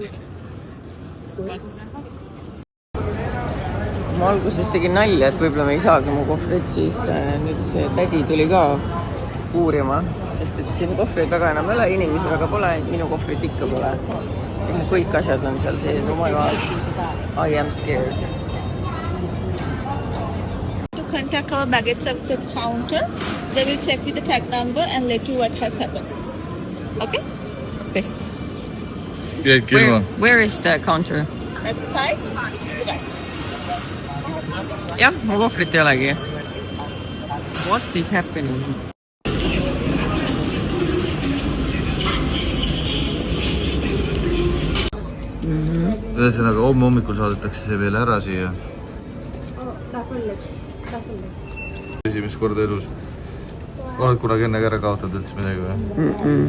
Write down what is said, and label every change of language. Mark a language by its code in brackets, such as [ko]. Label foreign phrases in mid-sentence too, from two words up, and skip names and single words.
[et] Ma alguses tegin nalja, et võib-olla me ei saagi mu kohvrit, siis nüüd see tädi tuli ka uurima, sest et siin kohvri taga enam ei ole, inimesi väga pole, minu kohvrit ikka pole. Ja mu kõik asjad on seal sees, [en] oh my god, I am scared. To contact our baggage services counter, they will check with the tag number and let you what has happened. Okay? Okay. [et] Jäid kilma. [en] Where is the counter? Left side, right. [et] Jah, mu kohvrit ei olegi. [en] What is happening? [et] Ühesõnaga, homme hommikul saadetakse see veel ära siia. Esimest korda elus. Oled kunagi enne ära kaotanud üldse midagi või?